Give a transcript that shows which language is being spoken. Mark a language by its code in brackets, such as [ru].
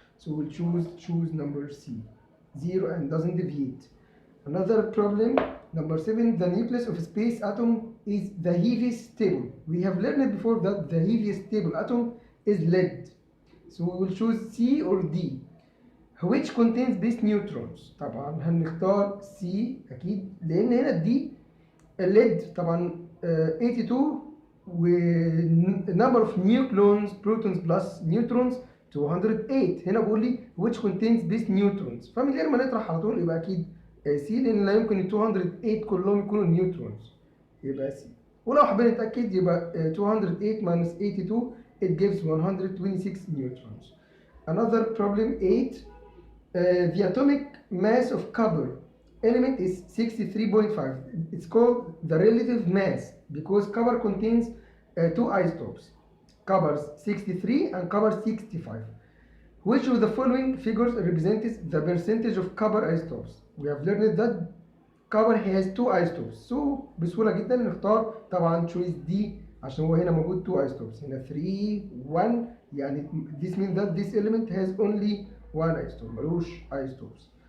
[en] So we'll choose number C, 0 and doesn't deviate. Another problem, number 7, the nucleus of a space atom is the heaviest stable. We have learned before that the heaviest stable atom is lead. So we will choose C or D. Which contains these neutrons? [ar] طبعا هنختار C أكيد لأن هنا دي الليد طبعا 82 و number of nucleons protons plus neutrons 208. هنا بقول لي which contains these neutrons فمن غير ما نطرح على طول يبقى أكيد سي لان لا يمكن ال 208 كلهم يكونوا نيوترونز يبقى سي. [en] ولو حابين نتاكد يبقى 208 minus 82 it gives 126 neutrons. Another problem 8 the atomic mass of copper element is 63.5. It's called the relative mass because copper contains two isotopes, copper 63 and copper 65. Which of the following figures represents the percentage of copper isotopes? We have learned that copper has two isotopes. [ar] So بسهولة جدا نختار طبعا choice D عشان هو هنا موجود two isotopes. [en] هنا 3 1 يعني this means that this element has only one isotope ملوش isotopes.